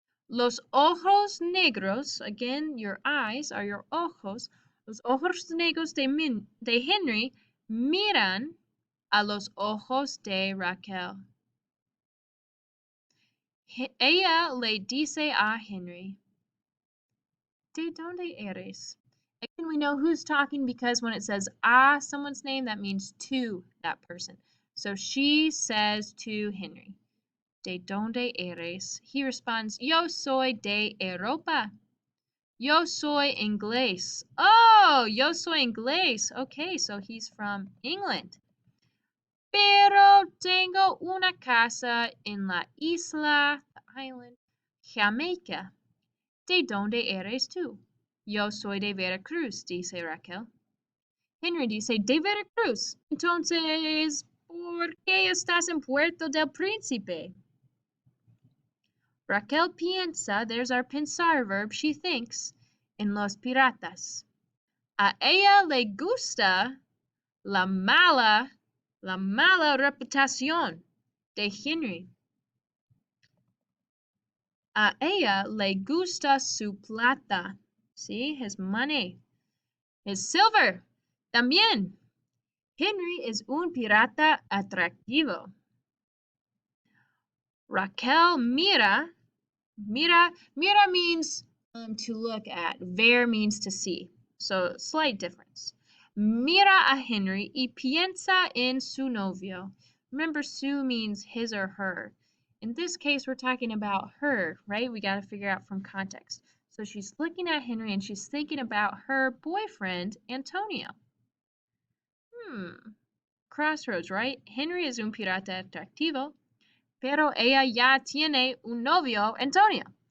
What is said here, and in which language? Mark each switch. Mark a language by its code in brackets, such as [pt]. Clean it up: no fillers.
[es] Los ojos negros, [en] again, your eyes are your ojos. [es] Los ojos negros de Henry miran a los ojos de Raquel. Ella le dice a Henry, ¿de dónde eres? [en] Again, we know who's talking because when it says a someone's name, that means to that person. So she says to Henry, [es] ¿de dónde eres? [en] He responds, [es] yo soy de Europa. Yo soy inglés. Oh, yo soy inglés. [en] Okay, so he's from England. [es] Pero tengo una casa en la isla, [en] the island, [es] Jamaica. ¿De dónde eres tú? Yo soy de Veracruz, dice Raquel. Henry dice, de Veracruz. Entonces, ¿por qué estás en Puerto del Príncipe? Raquel piensa, [en] there's our pensar verb, she thinks, [es] en los piratas. A ella le gusta la mala reputación de Henry. A ella le gusta su plata. [en] See, his money. His silver. [es] También. Henry es un pirata atractivo. Raquel mira [en] means to look at. Ver means to see. So, slight difference. [es] Mira a Henry y piensa en su novio. [en] Remember, su means his or her. In this case, we're talking about her, right? We got to figure out from context. So she's looking at Henry and she's thinking about her boyfriend, Antonio. Crossroads, right? [es] Henry es un pirata atractivo, pero ella ya tiene un novio, Antonio.